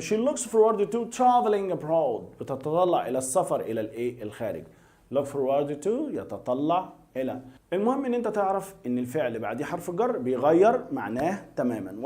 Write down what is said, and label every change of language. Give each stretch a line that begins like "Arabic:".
English: she looks forward to traveling abroad.
Arabic: بتتطلع إلى السفر إلى الإيه؟ الخارج.
English: look forward to
Arabic: يتطلع إلى. المهم إن أنت تعرف إن الفعل بعديه حرف جر بيغير معناه تماما.